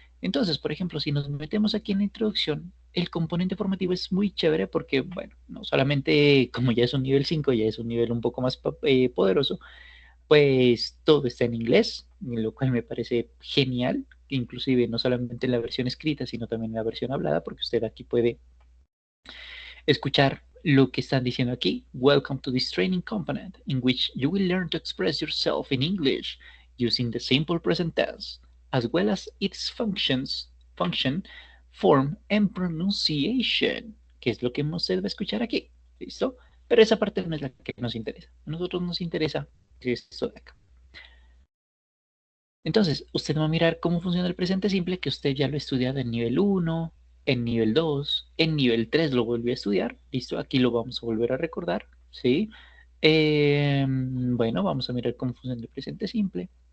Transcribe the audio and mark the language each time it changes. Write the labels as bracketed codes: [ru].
[es] Entonces, por ejemplo, si nos metemos aquí en la introducción, el componente formativo es muy chévere porque, bueno, no solamente como ya es un nivel 5, ya es un nivel un poco más poderoso, pues todo está en inglés, lo cual me parece genial, inclusive no solamente en la versión escrita, sino también en la versión hablada, porque usted aquí puede escuchar lo que están diciendo aquí. [en] Welcome to this training component in which you will learn to express yourself in English using the simple present tense, as well as its function, form and pronunciation, [es] que es lo que usted va a escuchar aquí. ¿Listo? Pero esa parte no es la que nos interesa. A nosotros nos interesa esto de acá. Entonces, usted va a mirar cómo funciona el presente simple, que usted ya lo ha estudiado en nivel 1, en nivel 2, en nivel 3 lo volvió a estudiar. Listo, aquí lo vamos a volver a recordar, ¿sí? Bueno, vamos a mirar cómo funciona el presente simple.